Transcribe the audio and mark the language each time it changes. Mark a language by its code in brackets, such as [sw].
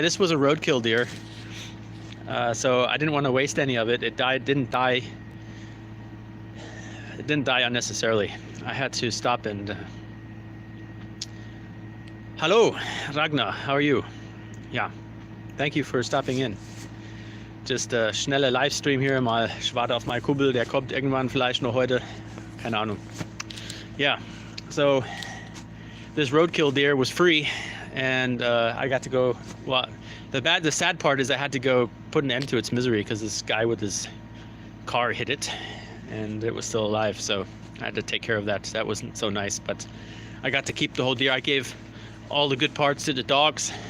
[en] This was a roadkill deer, so I didn't want to waste any of it. It didn't die unnecessarily. I had to stop and hello, Ragnar, how are you? Yeah, thank you for stopping in. Just [de] schnelle Livestream hier, mal ich warte auf meinen Kumpel, der kommt irgendwann vielleicht noch heute, keine Ahnung. [en] Yeah, so this roadkill deer was free, and I got to go. Well, the sad part is I had to go put an end to its misery because this guy with his car hit it, and it was still alive. So I had to take care of that. That wasn't so nice, but I got to keep the whole deer. I gave all the good parts to the dogs.